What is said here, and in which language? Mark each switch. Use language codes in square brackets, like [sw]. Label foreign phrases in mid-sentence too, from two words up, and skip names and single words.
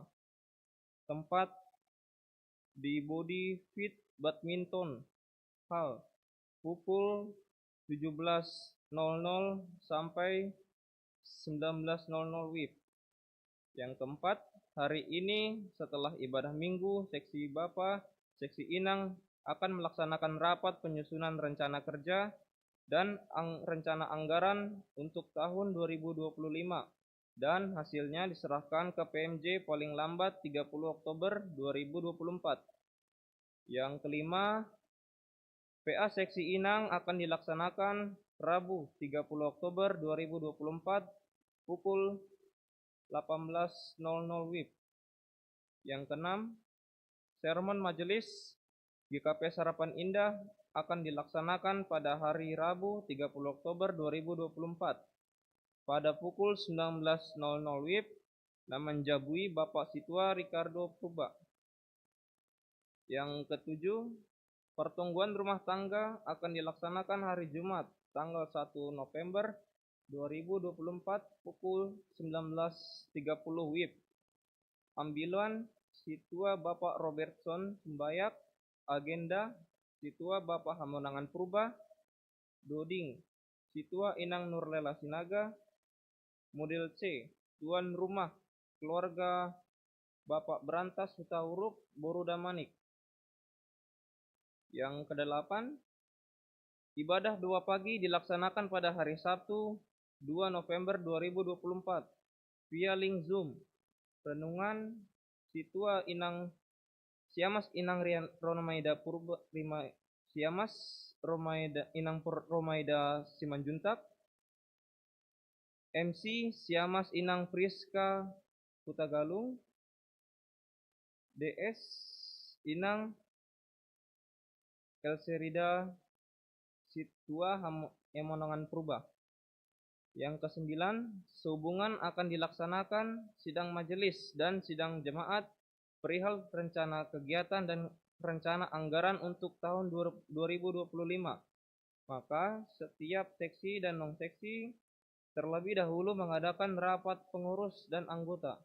[id] Tempat di Body Fit Badminton Hall pukul 17.00 sampai 19.00 WIB. Yang keempat, hari ini setelah ibadah minggu, seksi Bapak, seksi Inang akan melaksanakan rapat penyusunan rencana kerja dan rencana anggaran untuk tahun 2025 dan hasilnya diserahkan ke PMJ paling lambat 30 Oktober 2024. Yang kelima, PA Seksi Inang akan dilaksanakan Rabu 30 Oktober 2024 pukul 18.00 WIB. Yang keenam, sermon majelis GKP Harapan Indah akan dilaksanakan pada hari Rabu 30 Oktober 2024 pada pukul 19.00 WIB dan menjabui Bapak Situa Ricardo Purba. Yang ketujuh, pertemuan rumah tangga akan dilaksanakan hari Jumat tanggal 1 November 2024 pukul 19.30 WIB. Ambilan Situa Bapak Robertson Sembayak, agenda Situa Bapak Hamonangan Purba, Doding Situa Inang Nurlela Sinaga, model C, tuan rumah keluarga Bapak Berantas Hutauruk Boruda Manik. Yang kedelapan, ibadah 2 pagi dilaksanakan pada hari Sabtu 2 November 2024 via link Zoom. Renungan Situa Inang Siamas Inang Romaida Purba Siamas Romaida Inang Romaida Simanjuntak. MC Siamas Inang Priska Putagalung. DS Inang Elserida Situa Hamonangan Purba. Yang kesembilan, sehubungan akan dilaksanakan sidang majelis dan sidang jemaat perihal rencana kegiatan dan rencana anggaran untuk tahun 2025. Maka setiap seksi dan non-seksi terlebih dahulu mengadakan rapat pengurus dan anggota.